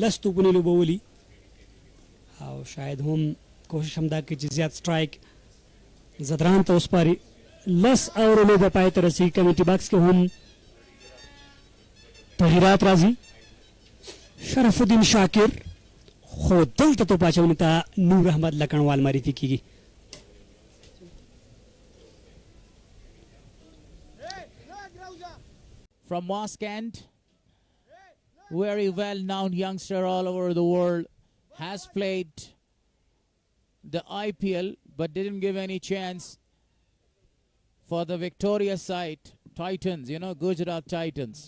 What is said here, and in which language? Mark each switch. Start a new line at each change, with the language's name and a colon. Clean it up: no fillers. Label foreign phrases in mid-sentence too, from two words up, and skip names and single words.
Pashto: 10 توپونه لوبولي او شاید هم کوشش همدا کوي چې زیات سټرایک زدران ته وسپاري. 10 اوور لوبه پای ته رسېږي. کمیټي باکس کې هم تغییرات راځي. شرف الدین شاکر خو دلته توپ اچونې ته نور احمد لکنوال معرفي کیږي.
English: From Moskant, very well-known youngster all over the world, has played the IPL but didn't give any chance for the victorious side, Titans, Gujarat Titans.